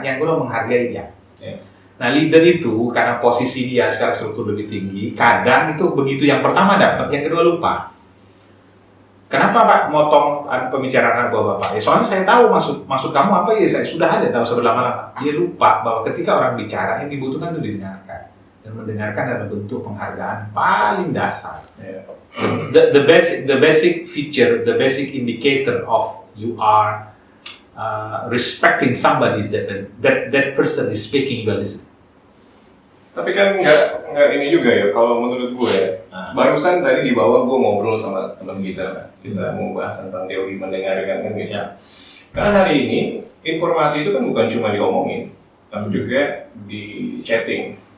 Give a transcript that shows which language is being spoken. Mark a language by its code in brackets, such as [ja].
[id] Yang kedua, menghargai dia. Nah, leader itu karena posisi dia secara struktur lebih tinggi, kadang itu begitu yang pertama dapat, yang kedua lupa. Kenapa Pak motong pembicaraan anak buah Bapak? Soalnya saya tahu maksud kamu apa ya, saya sudah ada, tahu usah berlama-lama. Dia lupa bahwa ketika orang bicara yang dibutuhkan itu didengarkan. Dan mendengarkan adalah bentuk penghargaan paling dasar. Ya. [en] The basic feature, the basic indicator of you are respecting somebody is that person is speaking, you are listening. [id] Tapi kan nggak ini juga ya, kalau menurut gue ya. Barusan tadi di bawah gue ngobrol sama teman kita mau bahas tentang teori mendengarkan kan gitu. Ya. Karena hari ini informasi itu kan bukan cuma diomongin, tapi juga di chatting.